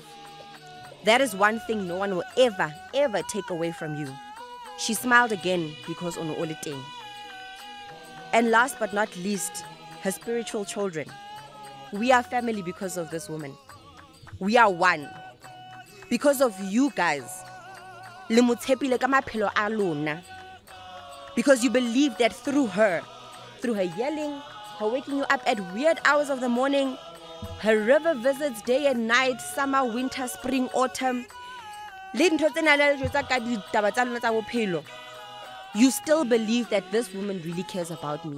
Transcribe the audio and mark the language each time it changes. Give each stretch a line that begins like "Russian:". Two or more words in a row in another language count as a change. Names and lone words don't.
English: That is one thing no one will ever, ever take away from you. She smiled again because ono oliteng. And last but not least, her spiritual children. We are family because of this woman. We are one. Because of you guys.
Tswana: Le motshepile ka maphelo a lona.
English: Because you believe that through her yelling, her waking you up at weird hours of the morning, her river visits day and night, summer, winter, spring, autumn, you still believe that this woman really cares about me.